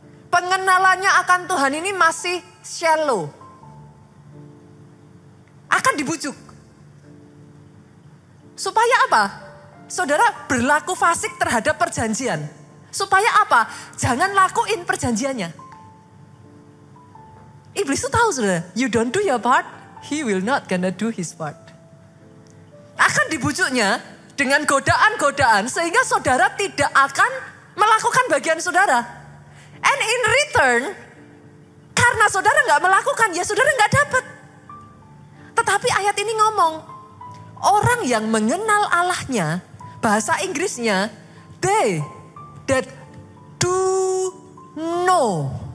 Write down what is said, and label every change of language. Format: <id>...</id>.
<id>Pengenalannya akan Tuhan ini masih shallow. Akan dibujuk. Supaya apa? Saudara berlaku fasik terhadap perjanjian. Supaya apa? Jangan lakuin perjanjiannya. Iblis itu tahu saudara,</id> <en>you don't do your part, he will not gonna do his part.</en> <id>Akan dibujuknya dengan godaan-godaan sehingga saudara tidak akan melakukan bagian saudara.</id> <en>And in return,</en> <id>karena saudara gak melakukan, ya saudara gak dapat. Tetapi ayat ini ngomong, orang yang mengenal Allahnya, bahasa Inggrisnya,</id> <en>they that do know.</en>